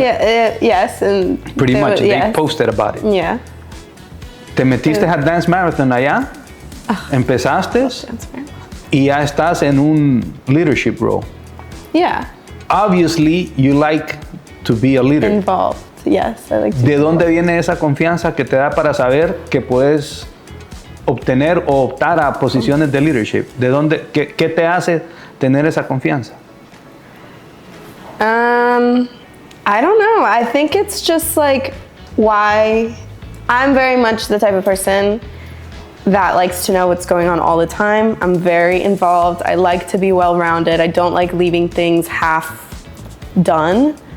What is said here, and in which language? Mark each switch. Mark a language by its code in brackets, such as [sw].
[en] Yeah, yes. And pretty much, they posted about it. Yeah. [es] Te metiste a Dance Marathon allá, empezaste y ya estás en un [en] leadership role. Yeah. Obviously, you like to be a leader. Involved, yes. I like to [es] ¿De dónde viene esa confianza que te da para saber que puedes obtener o optar a posiciones de leadership? ¿De dónde, qué te hace tener esa confianza? [en] I don't know. I think it's just like why I'm very much the type of person that likes to know what's going on all the time. I'm very involved. I like to be well-rounded. I don't like leaving things half done.